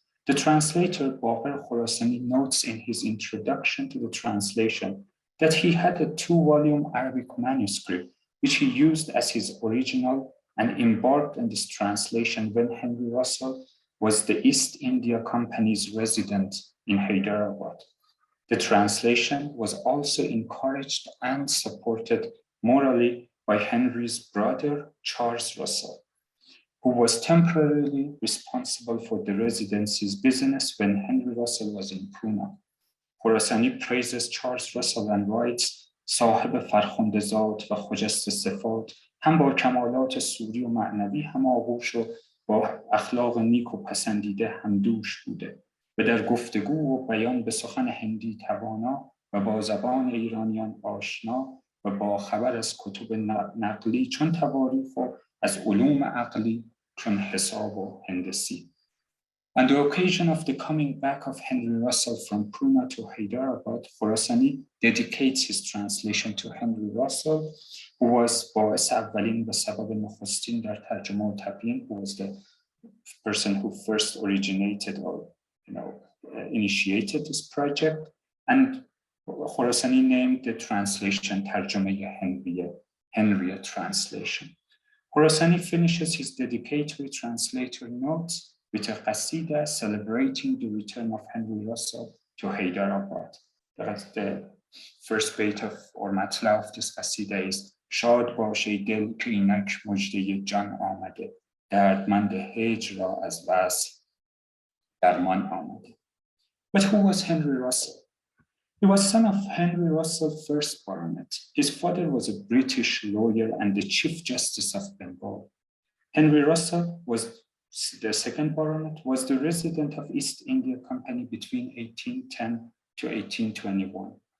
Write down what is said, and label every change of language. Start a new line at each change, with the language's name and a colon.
English: The translator, Baqir Khurasani, notes in his introduction to the translation that he had a 2-volume Arabic manuscript, which he used as his original and embarked on this translation when Henry Russell was the East India Company's resident in Hyderabad. The translation was also encouraged and supported morally by Henry's brother, Charles Russell, who was temporarily responsible for the residency's business when Henry Russell was in Pune.
Persian: خراسانی
English: praises Charles Russell and writes
Persian: صاحب فرخنده ذات و خجست صفات هم با کمالات سوری و معنوی هم آغوش و با اخلاق نیک و پسندیده همدوش بوده و در گفتگو و بیان به سخن هندی توانا و با زبان ایرانیان آشنا و با خبر از کتب نقلی چون تواریخ و از علوم عقلی چون حساب و هندسی.
English: On the occasion of the coming back of Henry Russell from Pune to Hyderabad, Khurasani dedicates his translation to Henry Russell, who was
Persian: باعث اولین و سبب نخستین در ترجمه و تبیین,
English: who was the person who first originated or initiated this project. And Khurasani named the translation Tarjumah Henriyah Translation. Khurasani finishes his dedicatory translator notes with a qasida celebrating the return of Henry Russell to Hyderabad. The first bait of or matla of this qasida is
Persian: شاد باشه دل که اینک مژده جان آمده دردمند هجر را از وصل درمان آمده.
English: But who was Henry Russell? He was son of Henry Russell, first Baronet. His father was a British lawyer and the Chief Justice of Bengal. Henry Russell was the second Baronet, was the resident of East India Company between 1810 to 1821.